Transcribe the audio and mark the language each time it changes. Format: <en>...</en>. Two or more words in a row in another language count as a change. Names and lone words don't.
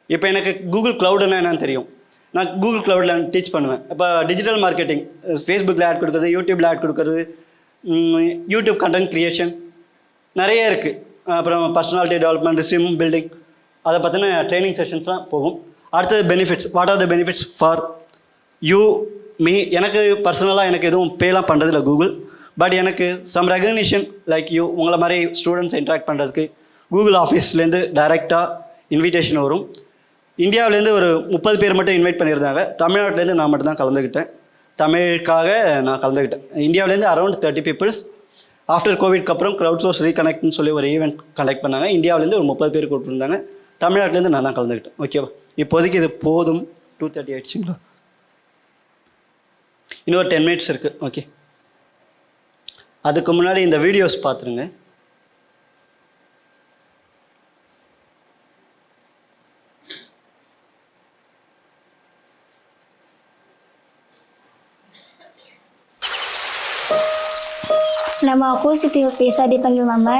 <ta>இப்போ எனக்கு கூகுள் க்ளவுடுன்னா என்னன்னு தெரியும், நான் கூகுள் க்ளவுடில் டீச் பண்ணுவேன். இப்போ</ta> <en>digital marketing,</en> <ta>ஃபேஸ்புக்கில் ஆட் கொடுக்குறது, யூடியூப்பில் ஆட் கொடுக்குறது,</ta> <en>YouTube content creation</en> <ta>நிறைய இருக்குது. அப்புறம்</ta> <en>personality development, resume building,</en> <ta>அதை பற்றின</ta> <en>training sessionslaam</en> <ta>போகும். அடுத்தது பெனிஃபிட்ஸ்.</ta> <en>what are the benefits for you me?</en> <ta>எனக்கு பர்சனலாக எனக்கு எதுவும் பேலாம் பண்ணுறதில்ல கூகுள். பட் எனக்கு</ta> <en>some recognition like you,</en> <ta>உங்களை மாதிரி ஸ்டூடெண்ட்ஸ் இன்ட்ராக்ட் பண்ணுறதுக்கு கூகுள் ஆஃபீஸ்லேருந்து டைரெக்டாக இன்விடேஷன் வரும். இந்தியாவிலேருந்து ஒரு 30 பேர் மட்டும் இன்வைட் பண்ணியிருந்தாங்க. தமிழ்நாட்டிலேருந்து நான் மட்டும் தான் கலந்துக்கிட்டேன். தமிழுக்காக நான் கலந்துக்கிட்டேன். இந்தியாவிலேருந்து</ta> <en>around 30 peoples.</en> <ta>ஆஃப்டர் கோவிட்க்கு அப்புறம் க்ரௌட் சோர்ஸ் ரீகனெக்ட்னு சொல்லி ஒரு</ta> <en>event conduct</en> <ta>பண்ணாங்க. இந்தியாவிலேருந்து ஒரு 30 பேர் கூப்பிட்டுருந்தாங்க. தமிழ்நாட்டிலேருந்து நான் தான் கலந்துக்கிட்டேன். ஓகேவா? இப்போதைக்கு இது போதும். 2:30 ஆயிடுச்சுங்களா? இன்னொரு 10 மினிட்ஸ் இருக்குது. ஓகே, அதுக்கு முன்னாடி இந்த வீடியோஸ் பார்த்துருங்க.</ta> <id>Nama aku Siti Lutisa, dipanggil Mamai.</id>